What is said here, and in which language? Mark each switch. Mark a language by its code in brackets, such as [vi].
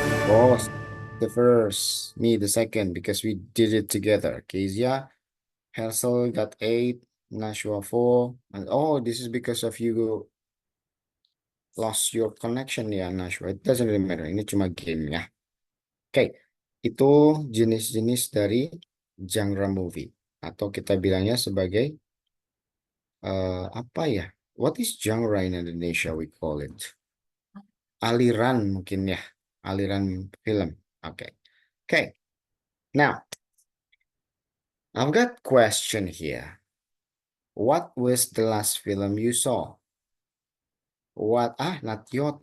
[en] Oh, the first, me the second, because we did it together. Kezia, Herzl got 8, Nashua 4. Oh, this is because of you lost your connection [id] ya, [en] Nashua. It doesn't really matter. [id] Ini cuma game ya. Oke, itu jenis-jenis dari genre movie. Atau kita bilangnya sebagai apa ya? [en] What is genre in Indonesia we call it? [id] Aliran mungkin ya. Aliran film. Oke. Oke. [en] Now, I've got question here. What was the last film you saw? What? Not your.